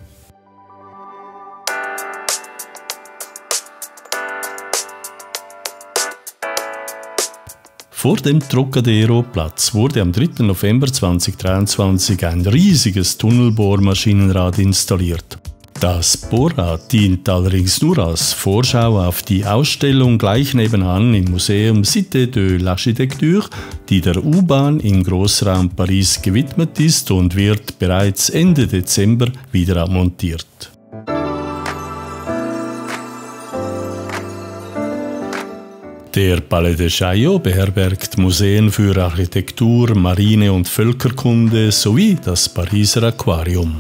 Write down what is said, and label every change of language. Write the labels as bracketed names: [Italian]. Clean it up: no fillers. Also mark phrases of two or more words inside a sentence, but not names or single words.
[German] Vor dem Trocadero-Platz wurde am 3. November 2023 ein riesiges Tunnelbohrmaschinenrad installiert. Das Bohrrad dient allerdings nur als Vorschau auf die Ausstellung gleich nebenan im Museum Cité de l'Architecture, die der U-Bahn im Großraum Paris gewidmet ist und wird bereits Ende Dezember wieder abmontiert. Der Palais de Chaillot beherbergt Museen für Architektur, Marine und Völkerkunde sowie das Pariser Aquarium.